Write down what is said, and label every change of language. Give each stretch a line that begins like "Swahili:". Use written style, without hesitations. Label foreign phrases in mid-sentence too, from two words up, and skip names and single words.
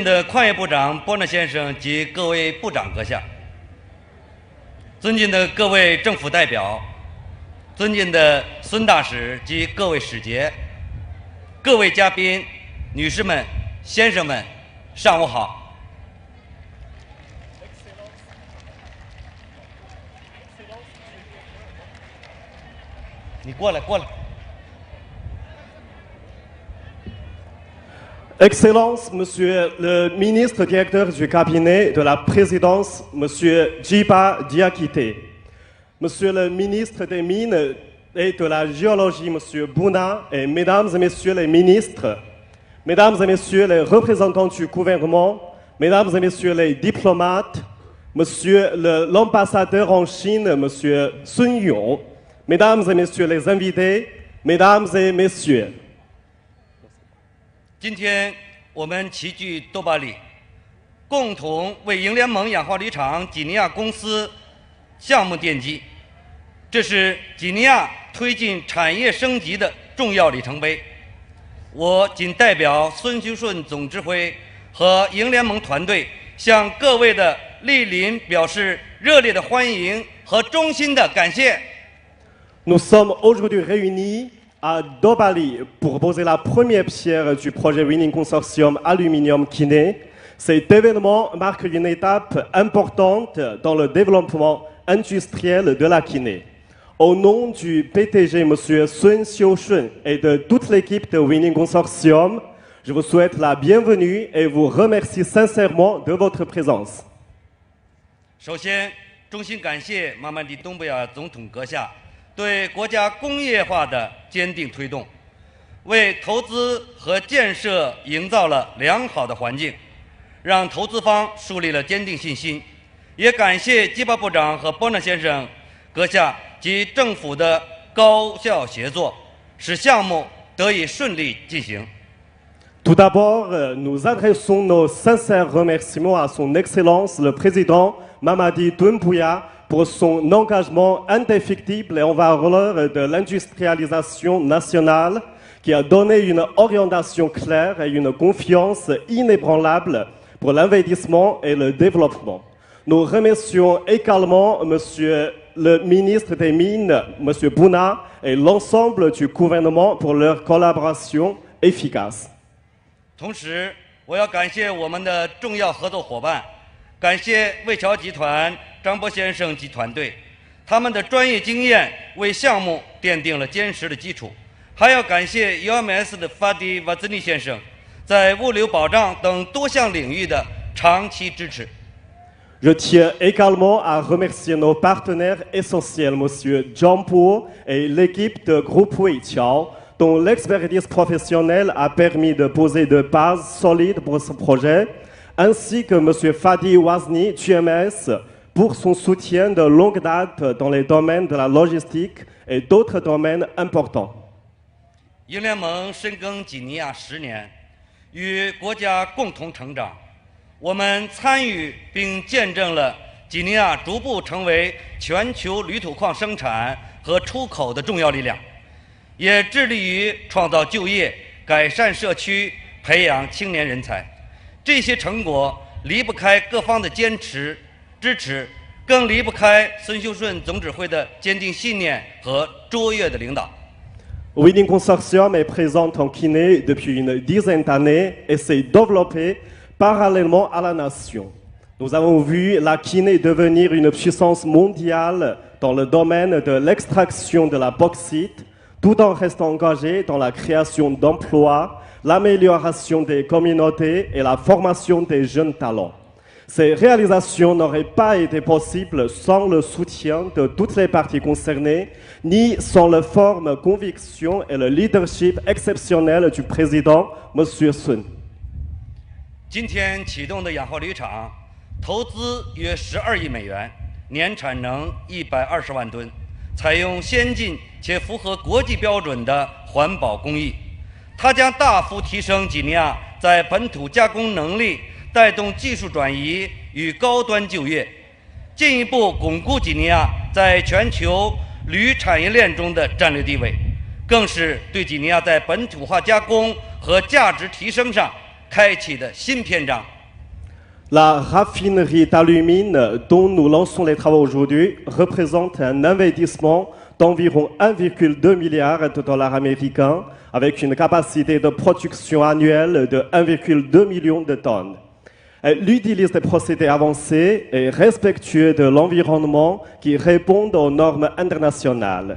Chinese: 的矿业部长波纳先生及各位部长阁下，尊敬的各位政府代表，尊敬的孙大使及各位使节，各位嘉宾，女士们、先生们，上午好。你过来，过来。
French: Excellence, Monsieur le ministre directeur du cabinet de la présidence, Monsieur Djiba Diakité. Monsieur le ministre des Mines et de la Géologie, Monsieur Bouna, et Mesdames et Messieurs les ministres, Mesdames et Messieurs les représentants du gouvernement, Mesdames et Messieurs les diplomates, Monsieur l'ambassadeur en Chine, Monsieur Sun Yong, Mesdames et Messieurs les invités, Mesdames et Messieurs.
Chinese: 今天我们齐聚多巴里，共同为银联盟氧化铝厂几内亚公司项目奠基，这是几内亚推进产业升级的重要里程碑。我谨代表孙修顺总指挥和银联盟团队，向各位的莅临表示热烈的欢迎和衷心的感谢。
French: Nous sommes aujourd'hui réunis à Dobali pour poser la première pierre du projet Winning Consortium Aluminium Guinée. Cet événement marque une étape importante dans le développement industriel de la Guinée. Au nom du PTG, M. Sun Xiushun, et de toute l'équipe de Winning Consortium, je vous souhaite la bienvenue et vous remercie sincèrement de votre présence.
Chinese: 首先，衷心感谢马曼迪东布亚总统阁下对国家工业化的坚定推动，为投资和建设营造了良好的环境，让投资方树立了坚定信心。也感谢基巴部长和波纳先生阁下及政府的高效协作，使项目得以顺利进行。
French: Tout d'abord, nous adressons nos sincères remerciements à son Excellence le Président Mamadi Doumbouya pour son engagement indéfectible et en valeur de l'industrialisation nationale qui a donné une orientation claire et une confiance inébranlable pour l'investissement et le développement. Nous remercions également Monsieur le ministre des Mines, Monsieur Bouna, et l'ensemble du gouvernement pour leur collaboration efficace.
Chinese: 同时，我要感谢我们的重要合作伙伴，感谢魏桥集团张波先生及团队，他们的专业经验为项目奠定了坚实的基础。还要感谢 UMS 的法迪瓦兹尼先生在物流保障等多项领域的长期支持。
French: Je tiens également à remercier nos partenaires essentiels, M. Jiangpo et l'équipe de Groupe Weiqiao, dont l'expertise professionnelle a permis de poser de bases solides pour ce projet, ainsi que M. Fadi Wazni, GMS, pour son soutien de longue date dans les domaines de la logistique et d'autres domaines importants.
Chinese: 银联盟深耕几内亚10年，与国家共同成长。我们参与并见证了几内亚逐步成为全球铝土矿生产和出口的重要力量，也致力于创造就业、改善社区、培养青年人才。这些成果离不开各方的坚持支持，更离不开孙修顺总指挥的坚定信念和卓越的领导。
French: Winning Consortium est présent en Guinée depuis une dizaine d'années et s'est développé parallèlement à la nation. Nous avons vu la Guinée devenir une puissance mondiale dans le domaine de l'extraction de la bauxite, tout en restant engagé dans la création d'emplois, l'amélioration des communautés et la formation des jeunes talents. Ces réalisations n'auraient pas été possibles sans le soutien de toutes les parties concernées, ni sans la forte conviction et le leadership exceptionnel du président, M. Sun.
Chinese: 今天启动的氧化铝厂，投资约12亿美元，年产能120万吨，采用先进且符合国际标准的环保工艺。它将大幅提升几内亚在本土加工能力，带动技术转移与高端就业，进一步巩固几内亚在全球铝产业链中的战略地位，更是对几内亚在本土化加工和价值提升上开启的新篇章。
French: La raffinerie d'alumine dont nous lançons les travaux aujourd'hui représente un investissement d'environ 1,2 milliard de dollars américains avec une capacité de production annuelle de 1,2 million de tonnes. Elle utilise des procédés avancés et respectueux de l'environnement qui répondent aux normes internationales.